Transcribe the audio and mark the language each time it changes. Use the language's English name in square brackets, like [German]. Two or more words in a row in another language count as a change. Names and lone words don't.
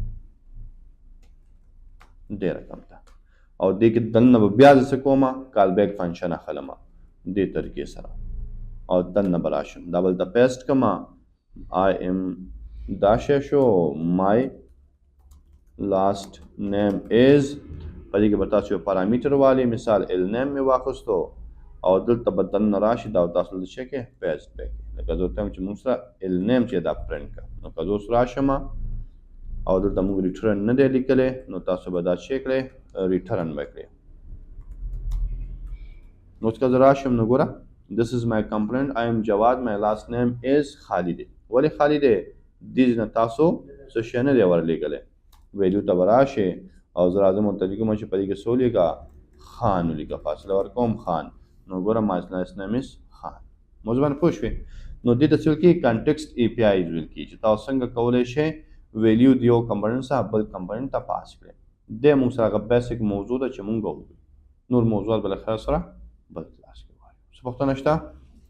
[Pashto] دې رقم ته، او دې کې دننه به بیا زه څه کوم [English] callback function [Pashto] اخلم دې طریقې سره او دننه به راشم دا به دلته پیسټ کړم [English] I am [Pashto] دا شی شو [English] my last name is, [Pashto] په دې کې به تاسو یو [English] parameter value [Pashto] مثال ال نیم مې واخیستو او دلته به دننه راشي دا تاسو دلته څه کې پیسټ به کړئ. لکه زه ورته وایم چې موږ سره ال نیم چې دا پرنټ کړه، نو که زه اوس راشم او دلته موږ ریټرن نه دی لیکلی نو تاسو به دا څه کړئ ریټرن به کړئ. نو اوس که زه راشم نو ګوره [English] this is my component I am جواد my last name is خالد. [Pashto] ولې خالد دې نه تاسو څه شی نه دی ورلیږلی، ویلیو ته به راشئ او زه راځم ورته لیکم چې په دې کې څه ولیږه خان ولیږه، فاصله ورکوم خان، نو ګوره [English] my last name is [Pashto] خان. موضوع باندې پوه شوې؟ نو دې ته څه ویل کېږي [English] context API [Pashto] ویل کېږي چې تاسو څنګه کولی شئ ویلیو د یو کمپوننټ څخه بل کمپوننټ ته پاس کړئ. دې موږ سره هغه بیسک موضوع ده چې موږ وګورو، نور موضوعات به له خیر سره بل کلاس کې وایو. څه پوښتنه شته؟